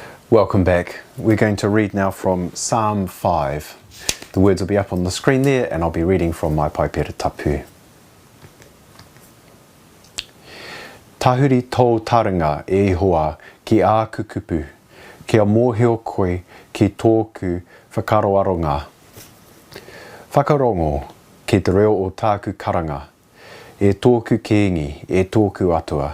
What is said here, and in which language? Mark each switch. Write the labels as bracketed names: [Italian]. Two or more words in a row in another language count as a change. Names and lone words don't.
[English] Welcome back. We're going to read now from Psalm 5. The words will be up on the screen there, and I'll be reading from my [Māori] paipere tapu. Tahuri tō taringa e hoa ki ā kukupu, kia mōhio koe ki tōku whakaroaronga. Whakarongo ki te reo o tāku karanga, e tōku kēngi, e tōku atua.